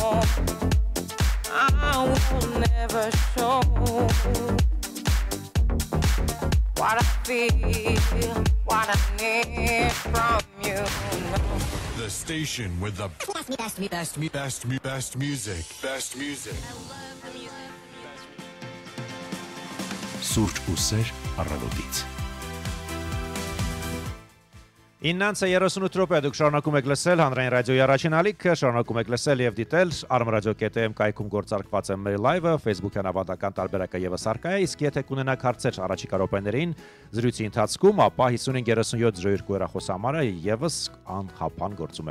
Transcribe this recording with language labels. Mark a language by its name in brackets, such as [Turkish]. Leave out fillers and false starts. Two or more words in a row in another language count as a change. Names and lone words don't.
[English] I will never show what I feel, what I need from you, no. The station with the best music. Best music. [Armenian] Սուրճ ու սեր առավոտից։ 9:38 րոպե դուք շարունակում եք լսել հանրային ռադիոյի առաջին ալիքը, շարունակում եք լսել եւ դիտել armradio.am կայքում գործարկված է մեր լայվը, Facebook-յան ավանդական տարբերակը եւս առկա է, իսկ եթե կունենաք հարցեր առաջիկա րոպեներին զրույցի ընթացքում, ապա 553702 հեռախոսահամարը եւս անխափան գործում է։